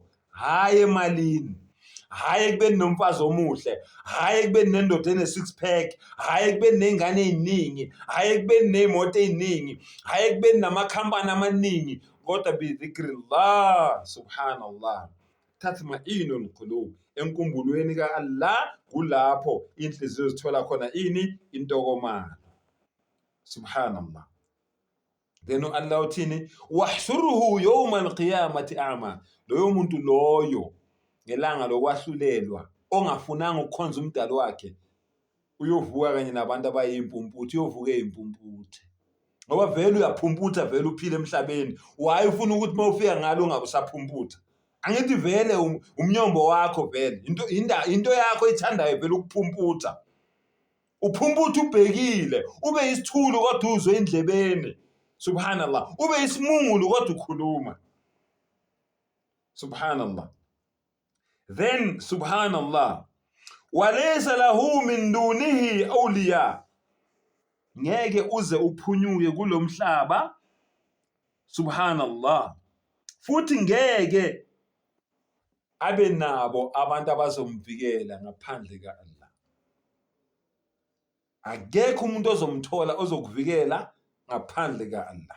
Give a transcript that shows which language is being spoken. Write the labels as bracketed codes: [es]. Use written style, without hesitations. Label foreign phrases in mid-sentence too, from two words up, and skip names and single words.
[zu] Hayi emalini, hayi ekubeni nomfazi omuhle, hayi ekubeni nendoda ene-six pack, hayi ekubeni ney'ngane ey'ningi, hayi ekubeni ney'moto ey'ningi, hayi ekubeni namakhampani amaningi, kodwa [ar] بذكر الله، سبحان الله، تطمئن القلوب. [zu] Enkumbulweni ka-Allah kulapho inhliziyo zithola khona ini? Intokomalo. Subhanallah. Then Allah uthini? [ar] ونحشره يوم القيامة أعمى. [zu] Loyo muntu loyo ngelanga lokwahlulelwa ongafunanga ukukhonza umdali wakhe uyovuka kanye nabantu abayimpumputhe, uyovuka eyimpumputhe. Ngoba vele uyaphumputha vele uphile emhlabeni. Why ufuna ukuthi mawufika ngalo ungabe usaphumputha? Angithi vele umnyombo wakho vele into yakho ethandayo vele ukuphumputha. Uphumputha ubhekile, ube isithulu kodwa uzwe endlebeni. [ar] سبحان الله. [zu] Ube isimungulu kodwa ukhuluma. [ar] سبحان الله. Then سبحان الله، وليس له من دونه أولياء. [zu] Ngeke uze uphunyuke kulomhlaba. [ar] سبحان الله. [zu] Futhi ngeke abe nabo abantu abazomvikela ngaphandle ka-Allah. Akekho umuntu ozomthola ozokuvikela ngaphandle ka-Allah.